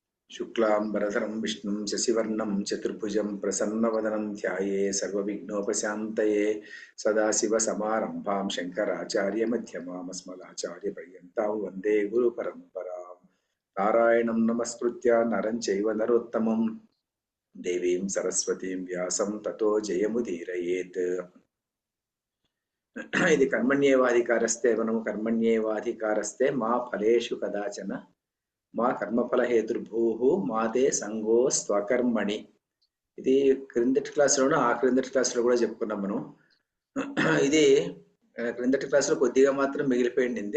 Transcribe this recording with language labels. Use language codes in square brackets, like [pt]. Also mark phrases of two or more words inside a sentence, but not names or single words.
[sa] शुक्लांबरधरं विष्णुं शशिवर्णं चतुर्भुजं प्रसन्नवदनं ध्याये सर्वविघ्नोपशान्तये सदाशिवसमारम्भां शङ्कराचार्यमध्यमाम् अस्मदाचार्यपर्यन्तां वन्दे गुरुपरम्परां नारायणं नमस्कृत्य नरं चैव नरोत्तमं देवीं सरस्वतीं व्यासं ततो जयमुदीरयेत्। ఇది కర్మణ్యేవాధికారస్తే మనము కర్మణ్యేవాధికారస్తే మా ఫలేషు కదాచన మా కర్మఫల హేతుర్భూ మాతే సంగో స్వకర్మణి. [te] ఇది క్రిందటి క్లాసులోనూ ఆ క్రిందటి క్లాసులో కూడా చెప్పుకున్నాం మనం. ఇది క్రిందటి క్లాసులో కొద్దిగా మాత్రం మిగిలిపోయింది.